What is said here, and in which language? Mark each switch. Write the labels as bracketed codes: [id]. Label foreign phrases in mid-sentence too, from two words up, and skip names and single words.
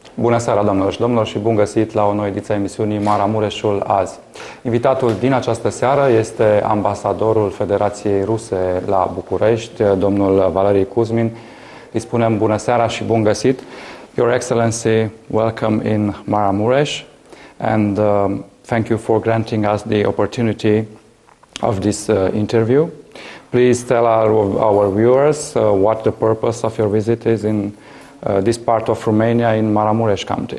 [ro] Bună seara, doamnelor și domnilor, și bun găsit la o nouă ediție a emisiunii Maramuresul azi. Invitatul din această seară este ambasadorul Federației Ruse la București, domnul VALERY KUZMIN. Îi spunem bună seara și bun găsit. [en] Your Excellency, welcome in Maramureș, and thank you for granting us the opportunity of this interview. Please tell our viewers what the purpose of your visit is in this part of Romania in Maramureș County.